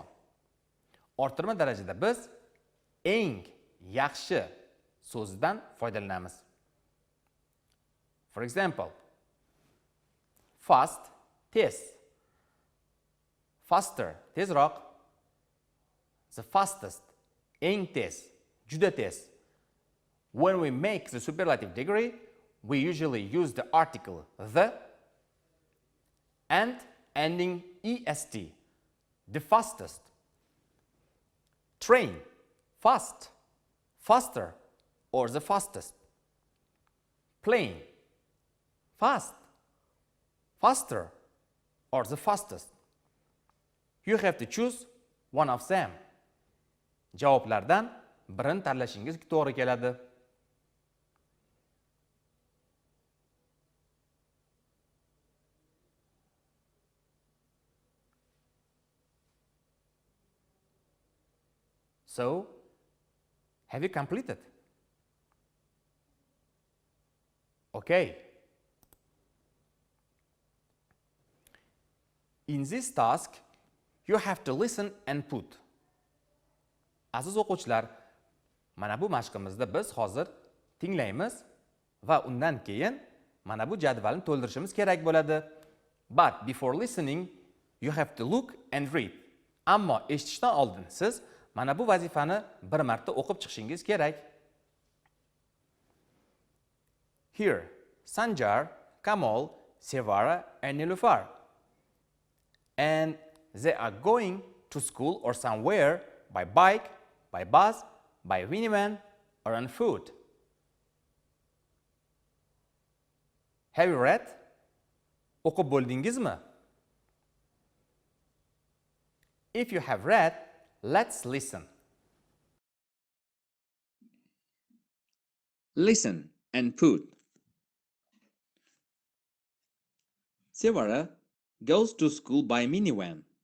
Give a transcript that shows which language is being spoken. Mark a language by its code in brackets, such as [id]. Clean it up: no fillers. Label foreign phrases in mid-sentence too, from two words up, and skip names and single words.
[uz] Orttirma darajada biz eng yaxshi so'zdan foydalanamiz. [en] For example, fast, tez. Faster, tezroq. The fastest, [uz] eng tez, juda tez. [en] When we make the superlative degree, we usually use the article the and ending est. The fastest. Train, fast, faster, or the fastest. Plane, fast, faster, or the fastest. You have to choose one of them. [uz] Javoblardan birini tanlashingiz to'g'ri keladi. [en] So, have you completed? Okay. In this task, you have to listen and put. [uz] Aziz o'quvchilar, mana bu mashqimizda biz hozir tinglaymiz va undan keyin mana bu jadvalni to'ldirishimiz kerak bo'ladi. [en] But before listening, you have to look and read. [uz] Ammo eshitishdan oldin siz mana bu vazifani bir marta o'qib chiqishingiz kerak. [en] Here, Sanjar, Kamal, Sevara and Nilufar. And they are going to school or somewhere by bike, by bus, by minivan or on foot. Have you read? [uz] O'qib bo'ldingizmi? [en] If you have read, let's listen. Listen and put. Sevara goes to school by minivan.